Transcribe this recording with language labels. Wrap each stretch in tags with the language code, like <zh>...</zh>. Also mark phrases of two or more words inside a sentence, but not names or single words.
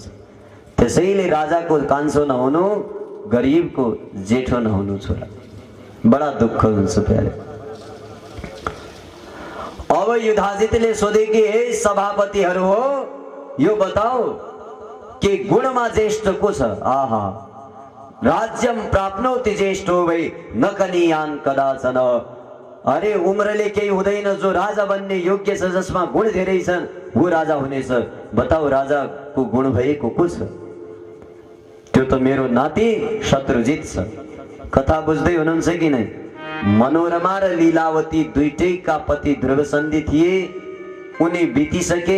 <ne>त्यसैले राजाको कान्छो नहुनु, गरिबको जेठो नहुनु छोरा, बडा दुःख हुन्छ प्यारे। अब युधाजितले सोधे कि हे सभापतिहरू हो, यो बताओ कि गुणमा ज्येष्ठ को छ।</ne> <sa>आहा राज्यम प्राप्नोति ज्येष्ठो वै न कनीयान कदाचन।</sa> <ne>अरे उम्रले केही हुँदैन, जो राजा बन्ने योग्य छ, जसमा गुण धेरै छन्, वो राजा हुनेछ। बताओ राजाको गुण भएको को छ? त्यो त मेरो नाति शत्रुजित छ। कथा बुझ्दै हुनुहुन्छ कि नै? मनोरमा र लीलावती दुईटैका पति ध्रुवसन्धि थिए, उनी बितिसके।</ne>